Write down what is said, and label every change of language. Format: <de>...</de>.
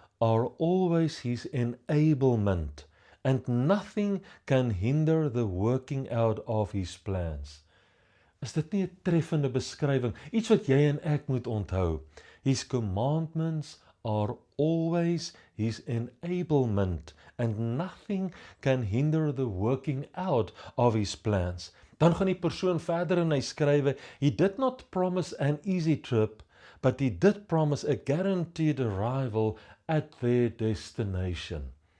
<en>are always his enablement, and nothing can hinder the working out of his plans.</en> <af>Is dit nie 'n treffende beskrywing? Iets wat jy en ek moet onthou.</af> <en>His commandments are always his enablement, and nothing can hinder the working out of his plans.</en> <af>Dan gaan die persoon verder en hy skrywe,</af> <en>he did not promise an easy trip, but he did promise a guaranteed arrival at their destination.</en>